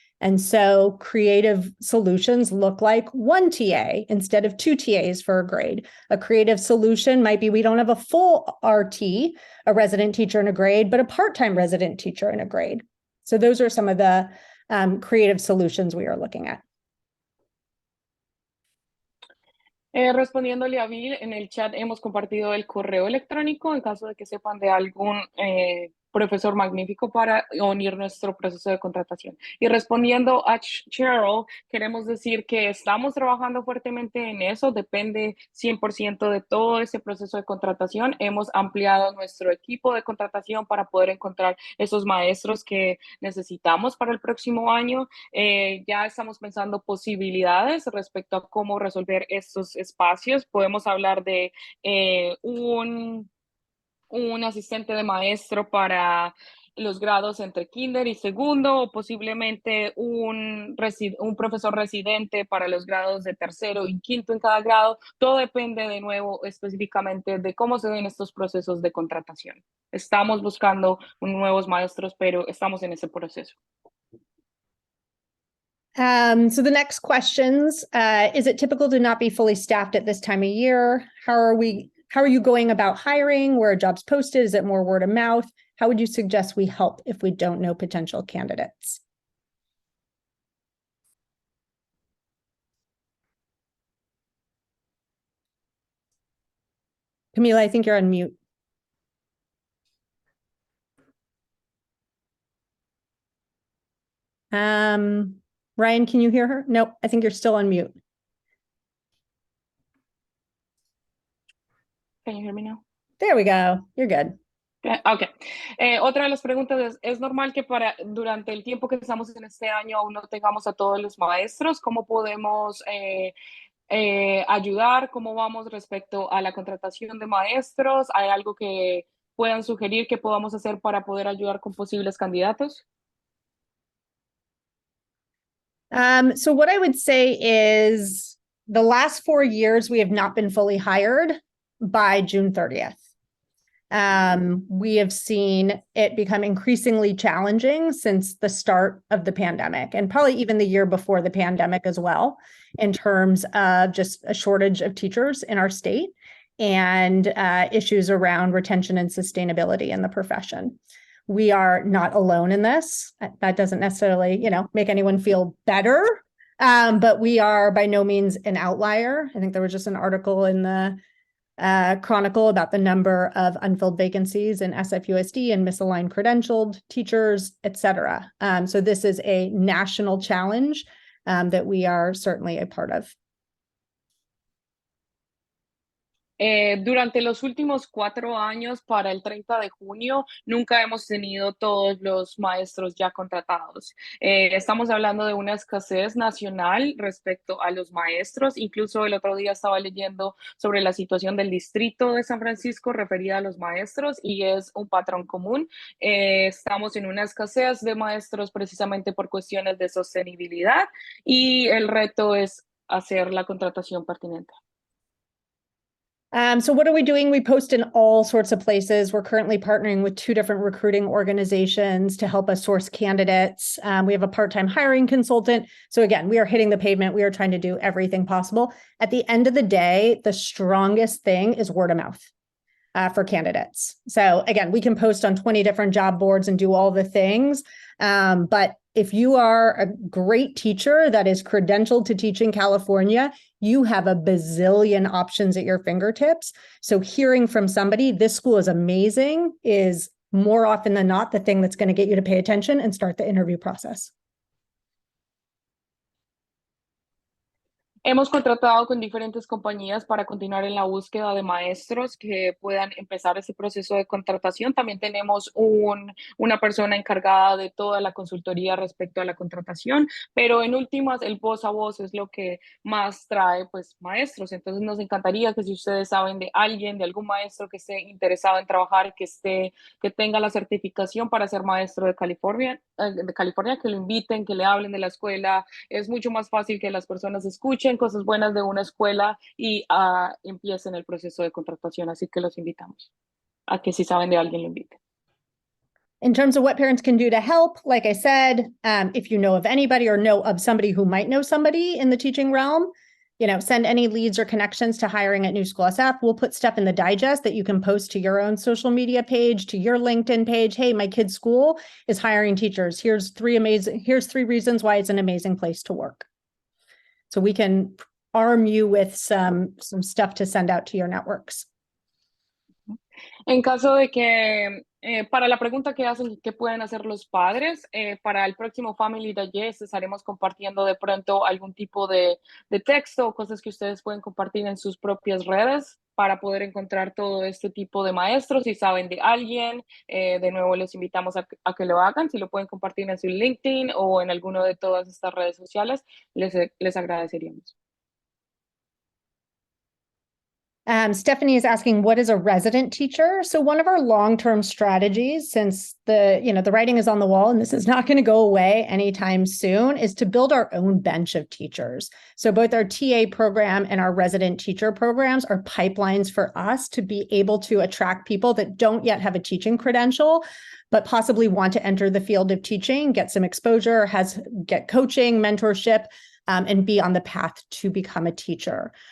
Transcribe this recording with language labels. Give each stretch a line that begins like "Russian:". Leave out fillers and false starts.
English: And so creative solutions look like 1 TA instead of 2 TAs for a grade. A creative solution might be we don't have a full RT, a resident teacher in a grade, but a part-time resident teacher in a grade. So those are some of the creative solutions we are looking at.
Spanish: Respondiéndole a Bill, en el chat hemos compartido el correo electrónico en caso de que sepan de algún profesor magnífico para unir nuestro proceso de contratación. Y respondiendo a Cheryl, queremos decir que estamos trabajando fuertemente en eso, depende 100% de todo ese proceso de contratación. Hemos ampliado nuestro equipo de contratación para poder encontrar esos maestros que necesitamos para el próximo año. Ya estamos pensando posibilidades respecto a cómo resolver estos espacios. Podemos hablar de un asistente de maestro para los grados entre kinder y segundo, o posiblemente un profesor residente para los grados de tercero y quinto en cada grado. Todo depende de nuevo específicamente de cómo se den estos procesos de contratación. Estamos buscando nuevos maestros, pero estamos en ese proceso.
English: So the next questions, is it typical to not be fully staffed at this time of year? How are you going about hiring? Where are jobs posted? Is it more word of mouth? How would you suggest we help if we don't know potential candidates? Camila, I think you're on mute. Ryan, can you hear her? Nope, I think you're still on mute. Can you hear me now? There we go. You're good. Ok.
Spanish: Otra de las preguntas es normal que durante el tiempo que estamos en este año aún no tengamos a todos los maestros. ¿Cómo podemos ayudar? ¿Cómo vamos respecto a la contratación de maestros? ¿Hay algo que puedan sugerir que podamos hacer para poder ayudar con posibles candidatos?
English: So what I would say is the last 4 years, we have not been fully hired by June 30th. We have seen it become increasingly challenging since the start of the pandemic, and probably even the year before the pandemic as well, in terms of just a shortage of teachers in our state and issues around retention and sustainability in the profession. We are not alone in this. That doesn't necessarily, make anyone feel better, but we are by no means an outlier. I think there was just an article in the Chronicle about the number of unfilled vacancies in SFUSD and misaligned credentialed teachers, et cetera. So this is a national challenge that we are certainly a part of.
Spanish: Durante los últimos 4 años, para el 30 de junio, nunca hemos tenido todos los maestros ya contratados. Estamos hablando de una escasez nacional respecto a los maestros. Incluso el otro día estaba leyendo sobre la situación del distrito de San Francisco referida a los maestros y es un patrón común. Estamos en una escasez de maestros precisamente por cuestiones de sostenibilidad y el reto es hacer la contratación pertinente.
English: So what are we doing? We post in all sorts of places. We're currently partnering with 2 different recruiting organizations to help us source candidates. We have a part-time hiring consultant. So again, we are hitting the pavement. We are trying to do everything possible. At the end of the day, the strongest thing is word of mouth for candidates. So again, we can post on 20 different job boards and do all the things. But if you are a great teacher that is credentialed to teach in California, you have a bazillion options at your fingertips. So hearing from somebody, this school is amazing, is more often than not the thing that's going to get you to pay attention and start the interview process.
Spanish: Hemos contratado con diferentes compañías para continuar en la búsqueda de maestros que puedan empezar ese proceso de contratación. También tenemos una persona encargada de toda la consultoría respecto a la contratación, pero en últimas el voz a voz es lo que más trae pues maestros. Entonces nos encantaría que si ustedes saben de alguien, de algún maestro que esté interesado en trabajar, que tenga la certificación para ser maestro de California, que lo inviten, que le hablen de la escuela. Es mucho más fácil que las personas escuchen cosas buenas de una escuela y empiecen el proceso de contratación. Así que los invitamos a que si saben de alguien, lo inviten.
English: In terms of what parents can do to help, like I said, if you know of anybody or know of somebody who might know somebody in the teaching realm, send any leads or connections to hiring at New School SF. We'll put stuff in the digest that you can post to your own social media page, to your LinkedIn page. Hey, my kid's school is hiring teachers. Here's three reasons why it's an amazing place to work. So we can arm you with some stuff to send out to your networks.
Spanish: En caso de que, para la pregunta que hacen, ¿qué pueden hacer los padres? Para el próximo Family Digest estaremos compartiendo de pronto algún tipo de texto o cosas que ustedes pueden compartir en sus propias redes para poder encontrar todo este tipo de maestros. Si saben de alguien, de nuevo les invitamos a que lo hagan. Si lo pueden compartir en su LinkedIn o en alguno de todas estas redes sociales, les agradeceríamos.
English: Stephanie is asking, what is a resident teacher? So one of our long-term strategies, since the writing is on the wall and this is not going to go away anytime soon, is to build our own bench of teachers. So both our TA program and our resident teacher programs are pipelines for us to be able to attract people that don't yet have a teaching credential, but possibly want to enter the field of teaching, get some exposure, get coaching, mentorship, and be on the path to become a teacher.